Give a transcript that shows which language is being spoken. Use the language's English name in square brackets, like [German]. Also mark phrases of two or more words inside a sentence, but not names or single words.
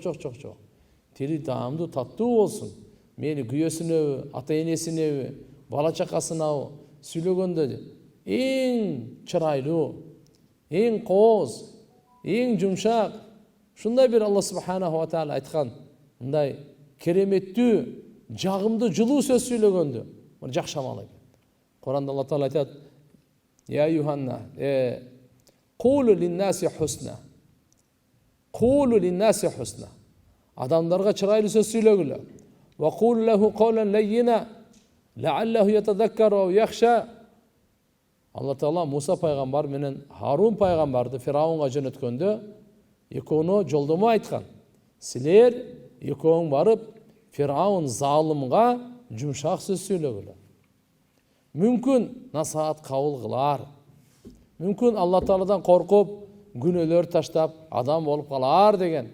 [Kyrgyz] Тили таамдуу, таттуу болсун. Мени күйөөсүнөбү, ата энесинеби, бала чакасынабы сүйлөгөндө эң чырайлуу, эң кооз, эң жумшак, ушундай бир [Arabic] الله سبحانه وتعالى [Kyrgyz] айткан, мындай кереметтүү, жагымдуу, жылуу сөз сүйлөгөндө жакшы амал экен. Куранда Алла Таала айтат: Я Юханна, [Arabic] قولوا للناس حسنا. قولوا للناس حسنا. [Kyrgyz] Адамдарга чырайлуу сөз сүйлөгүлө. [Arabic] وقولا له قولا لينا لعله يتذكر أو يخشى. [Kyrgyz] Алла Таала Муса пайгамбар менен Харун пайгамбарды Фираунга жөнөткөндө экөөнө жолдомо айткан. Силер экөөң барып Фираун залымга жумшак сөз сүйлөгүлө. Мүмкүн насаат кабыл кылар. Мүмкүн Алла Тааладан коркуп, күнөөлөр таштап адам болуп калар деген.